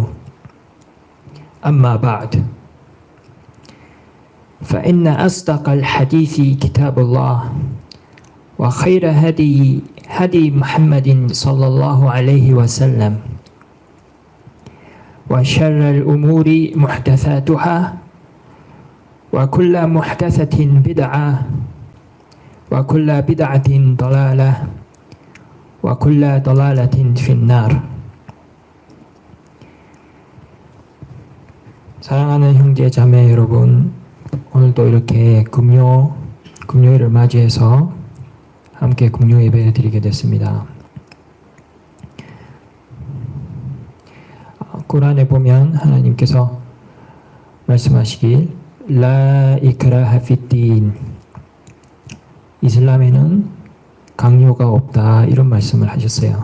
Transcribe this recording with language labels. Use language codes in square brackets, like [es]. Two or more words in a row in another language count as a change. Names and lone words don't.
[ar] أما بعد، فإن أصدق الحديث كتاب الله، وخير هدي محمد صلى الله عليه وسلم، وشر الأمور محدثاتها، وكل محدثة بدعة، وكل بدعة ضلالة، وكل ضلالة في النار. [ko] 사랑하는 형제 자매 여러분, 오늘도 이렇게 금요일을 맞이해서 함께 금요 예배를 드리게 됐습니다. 꾸란에 보면 하나님께서 말씀하시길 [ar] لا إكراه في الدين, [ko] 이슬람에는 강요가 없다, 이런 말씀을 하셨어요.